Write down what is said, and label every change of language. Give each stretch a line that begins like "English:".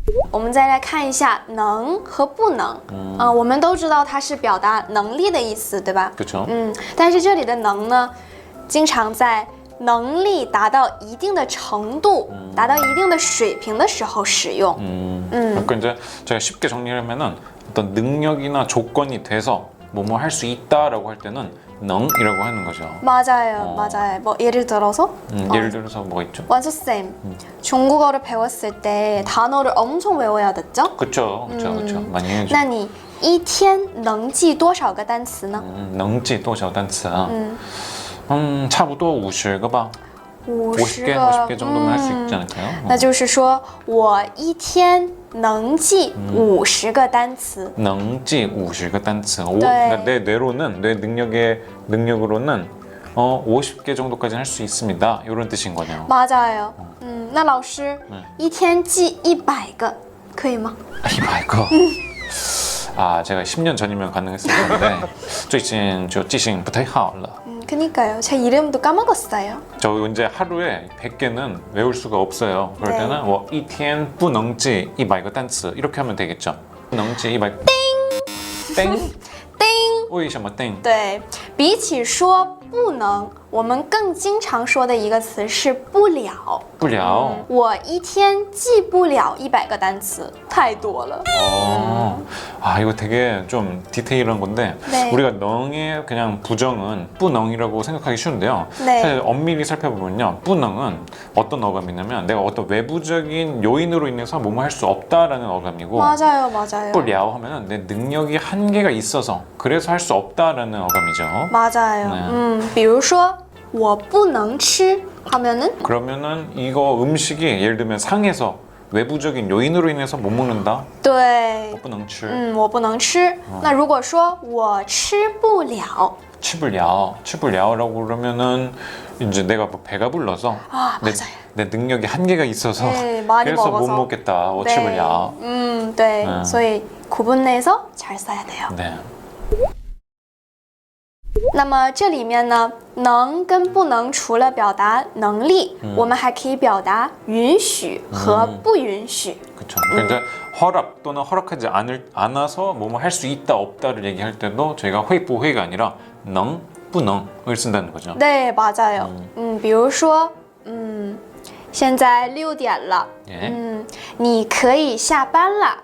Chinese: 我们再来看一下能和不能。我们都知道它是表达能力的意思，对吧？
Korean: 그렇죠.
Chinese: 但是这里的能呢，经常在能力达到一定的程度、达到一定的水平的时候使用。
Korean: 그러니까 이제 제가 쉽게 정리하면은 어떤 능력이나 조건이 돼서 뭐뭐 할 수 있다라고 할 때는 능이라고 하는 거죠. 맞아요, 맞아요. 뭐 예를 들어서 예를 들어서 뭐가 있죠? 원수 쌤, 중국어를 배웠을 때 단어를 엄청 외워야 됐죠? 그렇죠, 그렇죠. 많이 해야죠.
Chinese: 那你一天能记多少个单词呢？能记多少单词啊？差不多50个吧。
Korean: 50개 50개 정도면 할 수 있지 않을까요?
Chinese: 那就是说我一天能记50个单词。能记50个单词.
Korean: 그러니까 내 뇌로는 내 능력으로는 50개 정도까지 할 수 있습니다. 이런 뜻인 거네요. 맞아요.
Chinese: 那老师一天记100个可以吗？ 100个.
Korean: 제가 10년 전이면 가능했을 텐데
Chinese: 最近就记性不太好了.
Korean: 그니까요. 제 이름도 까먹었어요. 저 이제 하루에 100개는 외울 수가 없어요. 그럴 네. 때는
Chinese: 我一天不能记100个单词
Korean: 이렇게 하면 되겠죠.
Chinese: 不能记100. 땡. 叮。为什么땡? 对，比起说不能，我们更经常说的一个词是不了。不了. 我一天记不了100个单词，太多了。
Korean: 이거 되게 좀 디테일한 건데 네. 우리가 능의 그냥 부정은 뿌능이라고 생각하기 쉬운데요. 네. 사실 엄밀히 살펴보면요, 뿌능은 어떤 어감이냐면 내가 어떤 외부적인 요인으로 인해서 뭐뭐 할 수 없다라는 어감이고, 맞아요, 맞아요. 不了 하면은 내 능력이 한계가 있어서 그래서 할 수 없다라는 어감이죠. 맞아요. 네.
Chinese: 比如说我不能吃 하면은
Korean: 그러면은 이거 음식이 예를 들면 상해서 외부적인 요인으로 인해서 못 먹는다.
Chinese: 对，不能吃. 我不能吃。那如果说我吃不了，
Korean: 치불랴라고 그러면은 이제 내가 뭐 배가 불러서 맞아요. 내 능력이 한계가 있어서 네, 많이 그래서 먹어서. 못 먹겠다. 네. 치불랴.
Chinese: 对，所以
Korean: 구분내서 잘 써야 돼요. 네.
Chinese: 那么这里面呢，能跟不能除了表达能力，我们还可以表达允许和不允许。
Korean: 그렇죠. 그러니까 이제 허락 또는 허락하지 않아서 뭐뭐 할 수 있다 없다를 얘기할 때도 저희가 회부회가 아니라 능, 뿌능을 쓴다는 거죠. 네, 맞아요.
Chinese: 比如说，现在6点了，
Korean: 예.
Chinese: 你可以下班了，